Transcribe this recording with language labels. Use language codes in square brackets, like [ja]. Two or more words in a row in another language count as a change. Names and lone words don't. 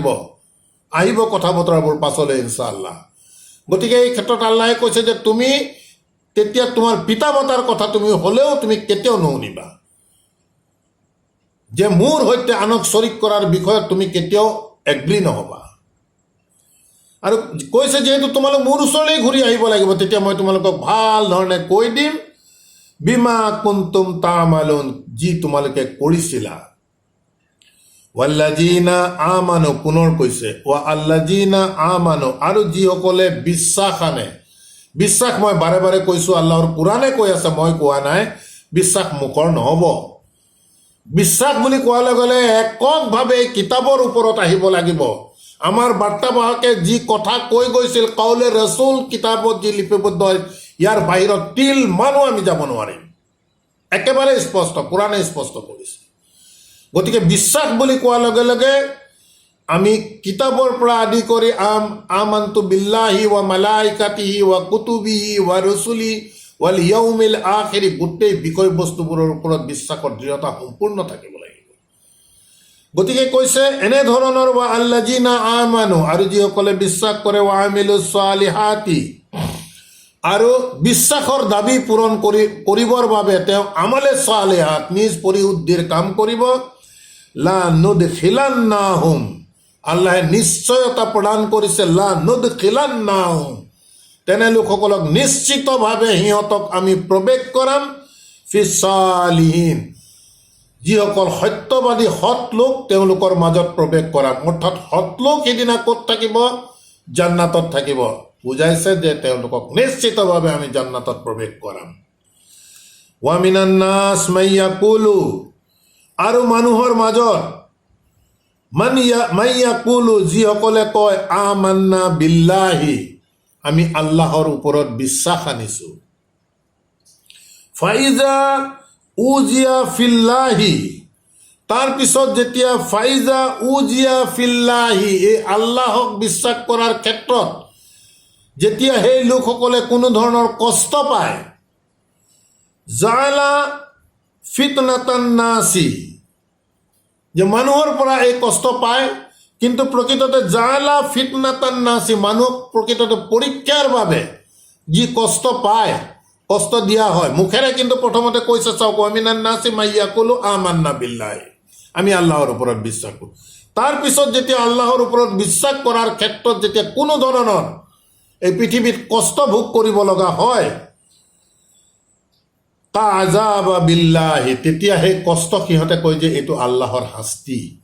[as] আহিব কথা বতৰাবোৰ পাছলৈ ইনশাআল্লাহ। গতিকে এই ক্ষেত্ৰত আল্লাহে কৈছে যে তুমি তেতিয়া তোমাৰ পিতা মাতাৰ কথা তুমি হ'লেও তুমি কেতিয়াও নুশুনিবা, যে মোৰ সৈতে আনক শৰীক কৰাৰ বিষয়ত তুমি কেতিয়াও এগ্ৰী নহবা। আৰু কৈছে যিহেতু তোমালোক মোৰ ওচৰলৈ ঘূৰি আহিব লাগিব, তেতিয়া মই তোমালোকক ভাল ধৰণে কৈ দিম, [ar] بما كنتم تعملون, [as] যি তোমালোকে কৰিছিলা। [ar] والذين آمنوا, [as] পুনৰ কৈছে [ar] و الذين آمنوا, [as] আৰু যিসকলে বিশ্বাস আনে। বিশ্বাস মই বাৰে বাৰে কৈছোঁ, আল্লাহৰ কোৰাণে কৈ আছে, মই কোৱা নাই। বিশ্বাস মুখৰ নহ'ব। বিশ্বাস বুলি কোৱাৰ লগে লগে এককভাৱে কিতাপৰ ওপৰত আহিব লাগিব। আমাৰ বাৰ্তাবাহকে যি কথা কৈ গৈছিল [ar] قول رسول [as] কিতাপত যি লিপিবদ্ধ, ইয়াৰ বাহিৰত তিল মানো আমি যাব নোৱাৰিম, একেবাৰে স্পষ্ট, কোৰাণে স্পষ্ট কৰিছে। গতিকে বিশ্বাস বুলি কোৱাৰ লগে লগে আমি কিতাপৰ পৰা আদি কৰি [ar] آمنت بالله و ملائكته و كتبه و رسله واليوم الآخر, [as] গোটেই বিষয়বস্তুবোৰৰ ওপৰত বিশ্বাসৰ দৃঢ়তা সম্পূৰ্ণ থাকিব লাগিব। গতিকে কৈছে এনেধৰণৰ [ar] و الذين آمنوا, [as] আৰু যিসকলে বিশ্বাস কৰে, [ar] وعملوا الصالحات, [as] আৰু বিশ্বাসৰ দাবী পূৰণ কৰিবৰ বাবে তেওঁ [ar] أعمال صالحات, [as] নিজ পৰিশুদ্ধিৰ কাম কৰিব। [ar] لندخلنهم, [as] আল্লাহে নিশ্চয়তা প্ৰদান কৰিছে, [ar] لندخلنهم, [as] তেনে লোকসকলক নিশ্চিতভাৱে সিহঁতক আমি প্ৰৱেশ কৰাম, [ar] في الصالحين, [as] যিসকল সত্যবাদী সৎ লোক তেওঁলোকৰ মাজত প্ৰৱেশ কৰাম। অৰ্থাৎ সৎ লোক সিদিনা ক'ত থাকিব? জান্নাতত থাকিব। বুজাইছে যে তেওঁলোকক নিশ্চিতভাৱে আমি জান্নাতত প্ৰৱেশ কৰাম। [ar] ومن الناس من يقول, [as] আৰু মানুহৰ মাজত মাইয়াকুলু, যিসকলে কয় [ar] آمنا بالله, [as] আমি আল্লাহৰ ওপৰত বিশ্বাস আনিছো। [ar] فإذا أوذي في الله, [as] তাৰপিছত যেতিয়া [ar] فإذا أوذي في الله, [as] এই আল্লাহক বিশ্বাস কৰাৰ ক্ষেত্ৰত যেতিয়া সেই লোকসকলে কোনো ধৰণৰ কষ্ট পায়, [ar] جعل فتنة الناس, [as] যে মানুহৰ পৰা এই কষ্ট পায়, কিন্তু প্ৰকৃততে [ar] جعل فتنة الناس, [as] মানুহক প্ৰকৃততে পৰীক্ষাৰ বাবে যি কষ্ট পায়, কষ্ট দিয়া হয় মুখেৰে, কিন্তু প্ৰথমতে কৈছে চাওক [ar] ومن الناس من يقول آمنا بالله, [as] আমি আল্লাহৰ ওপৰত বিশ্বাস কৰোঁ। তাৰপিছত যেতিয়া আল্লাহৰ ওপৰত বিশ্বাস কৰাৰ ক্ষেত্ৰত যেতিয়া কোনো ধৰণৰ এই পৃথিৱীত কষ্ট ভোগ কৰিব লগা হয়, [ar] كعذاب الله, [as] তেতিয়া সেই কষ্ট সিহঁতে কয় যে এইটো আল্লাহৰ শাস্তি।